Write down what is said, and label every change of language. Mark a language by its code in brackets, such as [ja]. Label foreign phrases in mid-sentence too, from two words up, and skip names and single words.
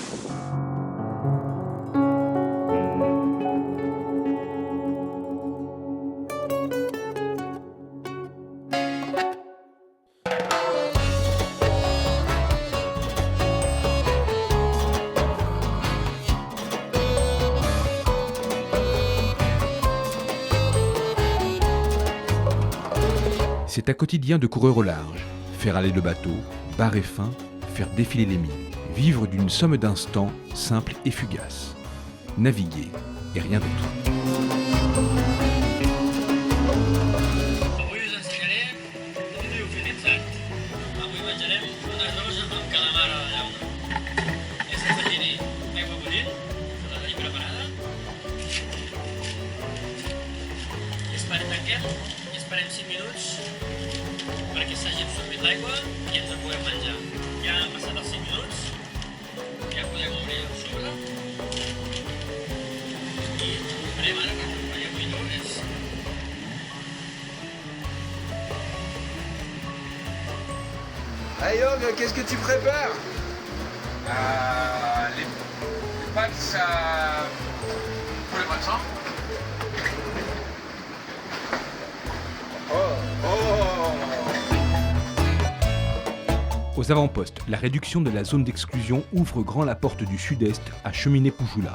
[fr] C'est un quotidien de coureur au large. Faire aller le bateau, barrer fin, faire défiler les mines. Vivre d'une somme d'instants simple et fugace. Naviguer et rien d'autre. [ca] Avui us ensenyaré un riu utilitzat. Avui menjarem un arròs amb calamar a la llauna. És afegir-hi aigua bullint, que la tenim preparada. Tanquem i esperem 5 minuts perquè s'hagi absorbit l'aigua i ens en puguem menjar. Ja han passat els 5 minuts, ja podem obrir el sobre i esperem ara que quan ja cuino és... [fr] Hey Yob, qu'est-ce que tu prépares? Les pâtes pour le matin. Aux avant-postes, la réduction de la zone d'exclusion ouvre grand la porte du sud-est à Cheminée-Poujoula.